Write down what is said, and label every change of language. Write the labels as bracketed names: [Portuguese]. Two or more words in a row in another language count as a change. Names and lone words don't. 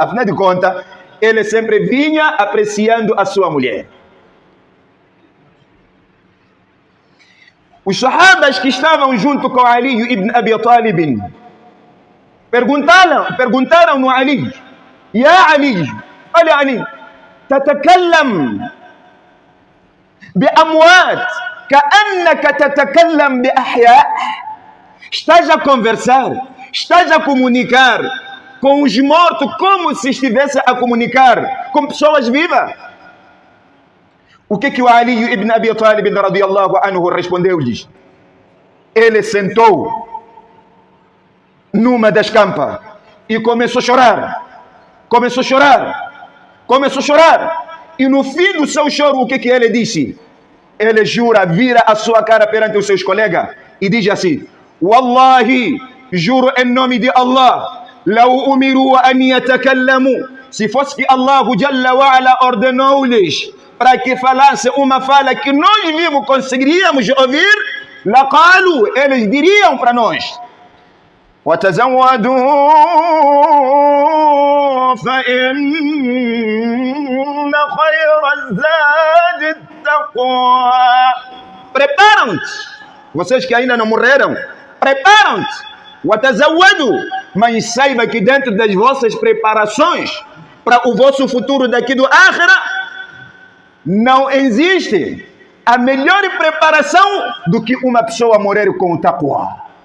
[Portuguese] Afinal de contas, ele sempre vinha apreciando a sua mulher. Os sahabas que estavam junto com Ali ibn Abi Talib perguntaram no Ali: Ya Ali, olha Ali, [Arabic] tatakallam بأموات كأنك تتكلم بأحياء. [Portuguese] Estás a conversar, estás a comunicar com os mortos como se estivesse a comunicar com pessoas vivas. O que o Ali ibn Abi Talib [Arabic] رضي الله عنه [Portuguese] respondeu-lhes? Ele sentou numa das campas e começou a chorar. E no fim do seu choro, o que ele disse? Ele jura, vira a sua cara perante os seus colegas e diz assim: Wallahi, juro em nome de Allah, [Arabic] لو أمروا أن يتكلموا, [Portuguese] se fosse que [Arabic] الله جل وعلا [Portuguese] ordenou-lhes para que falasse uma fala que nós vivos conseguiríamos ouvir, laqalu, eles diriam para nós: [Arabic] وتزودوا فإن خير الزاد التقوى. [Portuguese] Preparam-te, vocês que ainda não morreram, preparam-te. وتزودوا, mas saiba que dentro das vossas preparações para o vosso futuro daqui do Akhira, não existe a melhor preparação do que uma pessoa morrer com o taqwa.